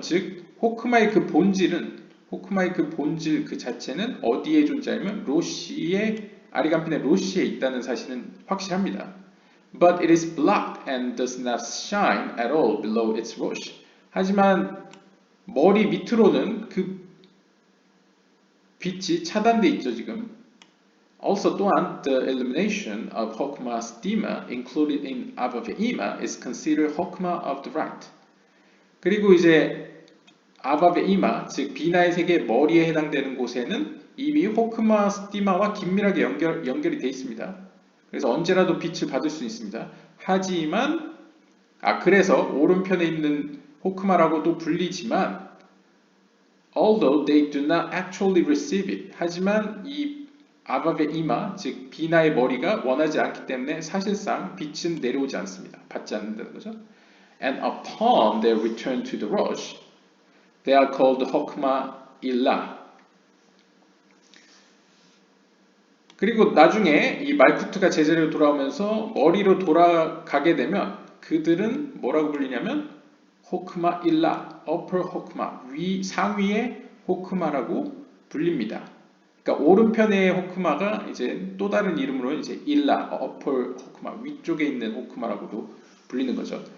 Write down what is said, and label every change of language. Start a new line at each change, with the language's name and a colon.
Korean: 즉 호크마의 그 본질 그 자체는 어디에 존재하면 로시의 아리간핀의 로시에 있다는 사실은 확실합니다.
English: But it is blocked and does not shine at all below its rosh.
Korean: 하지만 머리 밑으로는 그 빛이 차단돼 있죠 지금.
English: Also
Korean: 또한
English: the elimination of Hokma stima included in Avaveima is considered Hokma of the right.
Korean: 그리고 이제 아바베이마, 즉 비나의 세계 머리에 해당되는 곳에는 이미 호크마 스티마와 긴밀하게 연결이 되어 있습니다. 그래서 언제라도 빛을 받을 수 있습니다. 하지만 그래서 오른편에 있는 호크마라고도 불리지만
English: although they do not actually receive it.
Korean: 하지만 이 아밥의 이마, 즉 비나의 머리가 원하지 않기 때문에 사실상 빛은 내려오지 않습니다. 받지 않는다는 거죠.
English: And upon their return to the Rosh, they are called Hokmah Illah.
Korean: 그리고 나중에 이 말쿠트가 제자리로 돌아오면서 머리로 돌아가게 되면 그들은 뭐라고 불리냐면 호크마 일라, upper 호크마, 위 상위의 호크마라고 불립니다. 그러니까 오른편의 호크마가 이제 또 다른 이름으로 이제 일라, upper 호크마, 위쪽에 있는 호크마라고도 불리는 거죠.